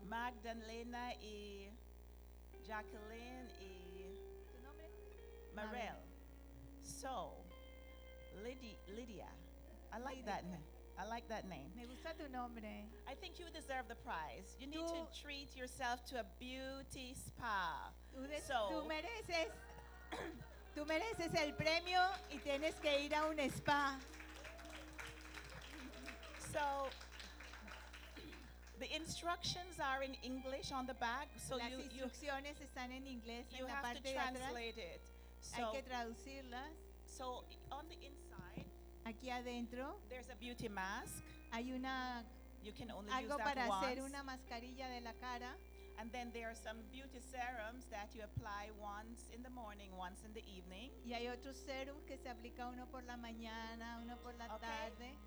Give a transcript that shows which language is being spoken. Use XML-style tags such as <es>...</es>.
<es>Magdalena y Jacqueline y Marelle.</es> <en>So, Lydia. I like Lydia. That name. I like that name.</en> <es>Me gusta tu nombre.</es> <en>I think you deserve the prize. You need to treat yourself to a beauty spa.</en> <es>Tú mereces el premio y tienes que ir a un spa.</es> <en>So, the instructions are in English on the back. So</en> <es>las instrucciones están en inglés en la parte de atrás.</es> <en>You have to translate it.</en> <es>So, hay que traducirlas.</es> <en>So on the inside,</en> <es>aquí adentro,</es> <en>there's a beauty mask.</en> <es>Hay una,</es> <en>you can only</en> <es>algo</es> <en>use that</en> <es>para</es> <en>once.</en> <es>Hacer una mascarilla de la cara.</es> <en>And then there are some beauty serums that you apply once in the morning, once in the evening.</en> <es>Y hay otros serums que se aplica uno por la mañana, uno por la tarde.</es>